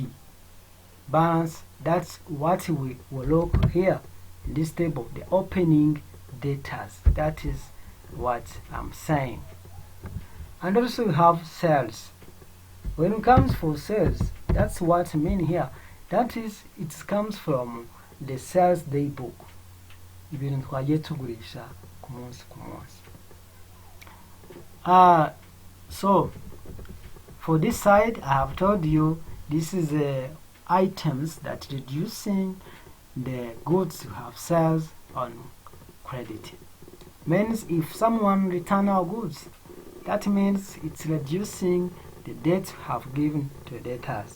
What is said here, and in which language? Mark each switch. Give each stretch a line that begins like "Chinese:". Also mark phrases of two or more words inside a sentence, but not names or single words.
English: Balance, that's what we will look here in this table, the opening data. That is what I'm saying. And also you have sales. When it comes for sales, that's what I mean here. That is, it comes from the sales day book.
Rundi: Ibintu twagiye tugurisha ku munsi ku munsi.
English: So for this side, I have told you this is items that reducing the goods you have sales on credit. Means if someone return our goods, that means it's reducing the debt you have given to debtors.